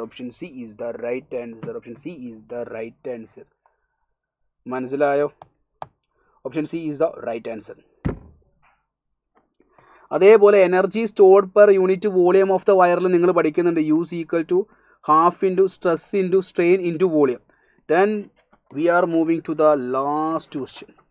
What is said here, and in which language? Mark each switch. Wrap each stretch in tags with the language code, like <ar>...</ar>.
<en>Option C is the right answer. Option C is the right answer.</en> <ml>മനസ്സിലായോ?</ml> <en>Option C is the right answer. അതേപോലെ energy stored per unit volume of the വയറിൽ</en> <ml>നിങ്ങൾ പഠിക്കുന്നുണ്ട്</ml> <en>U is equal to half into stress into strain into volume. Then we are moving to the last question.</en>